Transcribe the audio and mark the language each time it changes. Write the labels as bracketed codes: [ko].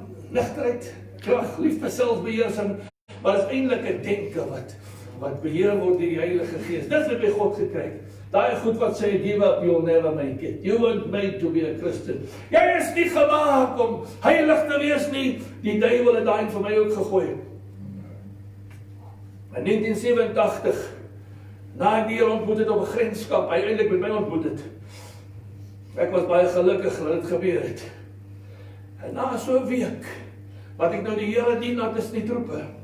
[af] Nigterheid, krag, liefde, selfbeheersing, maar is eintlik 'n denke wat beheer word deur die Heilige Gees. Dis wat by God gekry het. [en] Daai goed wat sê, give up, you'll never make it. You weren't made to be a Christian. [af] Jy is nie gemaak om heilig te wees nie. Die duivel het daai vir my ook gegooi. In 1987, na ek die Here ontmoet het op 'n grenskamp, hy eintlik met my ontmoet het. Ek was baie gelukkig dat dit gebeur het. En na so 'n week, wat ek nou die Here dien, dat is nie troepe.